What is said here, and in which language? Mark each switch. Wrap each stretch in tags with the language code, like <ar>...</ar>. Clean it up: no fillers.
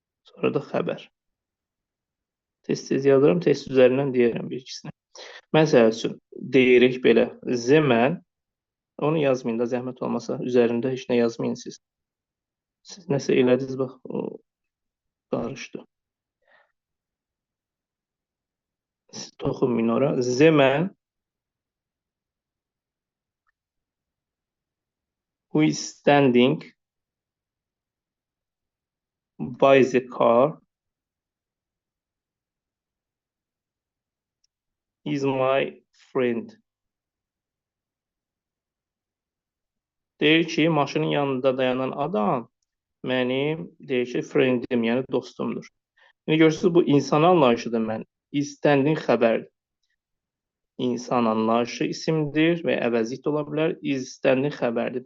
<az>Sonra da xəbər. Tez-tez yazıram, test üzərindən deyərəm bir ikisini. Məsəl üçün, deyirik belə, mən, onu yazmayın da, zəhmət olmasa, üzərində heç nə yazmayın siz. Siz nəsə elədiniz, bax, o qarışdı. Siz toxunmayın ora. Mən,</az> <en>who is standing by the car is my friend.</en> <az>Deyir ki, maşının yanında dayanan adam mənim, deyir ki, friendim, yəni dostumdur. İndi görürsünüz, bu insan anlayışıdır mən.</az> <en>Is standing</en> <az>xəbərdir. İnsan anlayışı isimdir və əvəzlik də ola bilər.</az> <en>Is standing</en> <az>xəbərdir.</az>